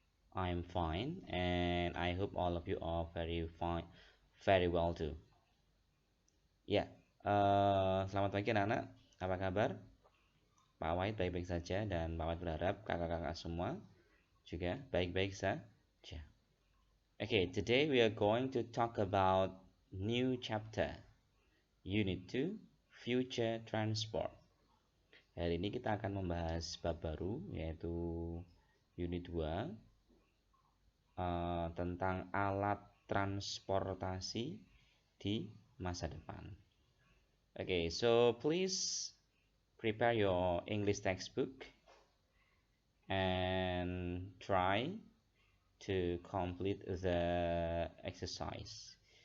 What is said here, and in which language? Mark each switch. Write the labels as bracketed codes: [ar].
[en] I'm fine, and I hope all of you are very fine, very well too. [id] Ya, selamat pagi anak-anak. Apa kabar? Pak Wahid baik-baik saja, dan Pak Wahid berharap kakak-kakak semua juga baik-baik saja. [en] Okay, today we are going to talk about new chapter, Unit 2, Future Transport. [id] Hari ini kita akan membahas bab baru yaitu unit 2 tentang alat transportasi di masa depan. [en] Okay, so please prepare your English textbook and try to complete the exercise.